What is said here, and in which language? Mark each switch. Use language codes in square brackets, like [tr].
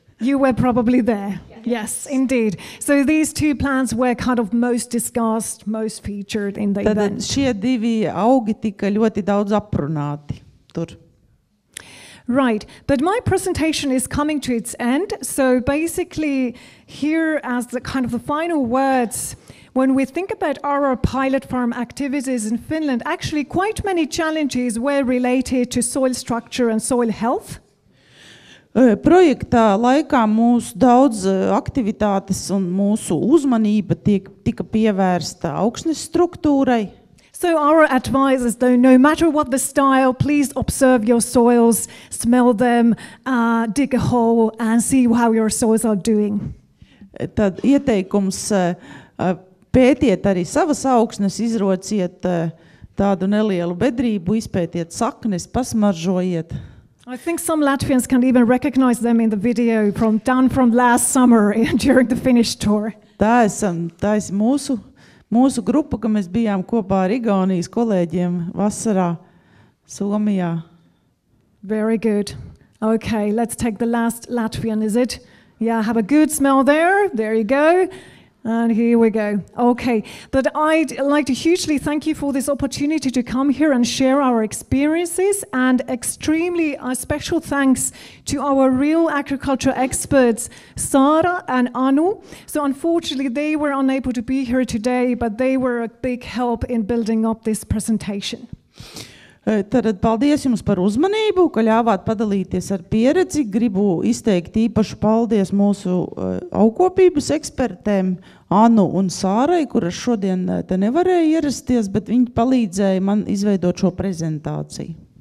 [en] You were probably there. Yes, indeed. So these 2 plants were kind of most discussed, most featured in the event. [lv] Tad šie 2 augi tika ļoti daudz aprunāti tur. [en] Right, but my presentation is coming to its end. So basically here as the kind of the final words, when we think about our pilot farm activities in Finland, actually quite many challenges were related to soil structure and soil health. [lv] Projektā laikā mūsu daudz aktivitātes un mūsu uzmanība tika pievērsta augsnes struktūrai. [en] So our advice is though, no matter what the style, please observe your soils, smell them, dig a hole and see how your soils are doing. [lv] Tad ieteikums pētiet arī savas augsnes, izrociet tādu nelielu bedrību, izpētiet saknes, pasmaržojiet. [en] I think some Latvians can even recognize them in the video done from last summer during the Finnish tour. [lv] Tā ir mūsu grupa, ka mēs bijām kopā ar Igaunijas kolēģiem vasarā Somijā. [en] Very good. Okay, let's take the last Latvian, is it? Yeah, have a good smell there. There you go. And here we go. Okay, but I'd like to hugely thank you for this opportunity to come here and share our experiences, and extremely special thanks to our real agriculture experts, Sara and Anu. So unfortunately, they were unable to be here today, but they were a big help in building up this presentation. [lv] Tad paldies jums par uzmanību, ka ļāvāt padalīties ar pieredzi. Gribu izteikt īpašu paldies mūsu augkopības ekspertēm Anu un Sārai, kuras šodien te nevarēja ierasties, bet viņi palīdzēja man izveidot šo prezentāciju.